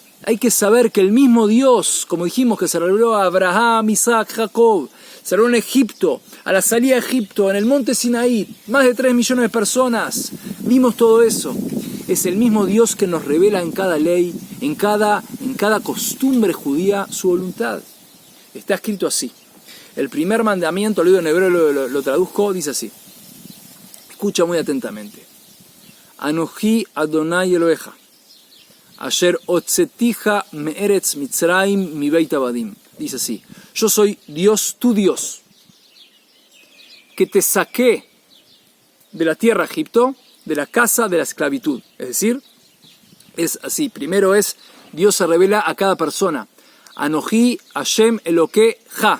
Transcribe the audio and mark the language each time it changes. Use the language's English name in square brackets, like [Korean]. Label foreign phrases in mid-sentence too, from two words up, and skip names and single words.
[Spanish] Hay que saber que el mismo Dios, como dijimos, que se reveló a Abraham, Isaac, Jacob, se reveló en Egipto, a la salida de Egipto, en el monte Sinaí, más de 3 millones de personas, vimos todo eso. Es el mismo Dios que nos revela en cada ley, en cada costumbre judía, su voluntad. Está escrito así. El primer mandamiento, lo digo en hebreo, lo traduzco, dice así. Escucha muy atentamente. [Hebrew] אנכי ה' אלהיך אשר הוצאתיך מארץ מצרים מבית עבדים. [Spanish] Dice así. Yo soy Dios, tu Dios, que te saqué de la tierra de Egipto, de la casa de la esclavitud. Es decir, es así. Primero es, Dios se revela a cada persona. [Hebrew] אנכי השם אלקיך.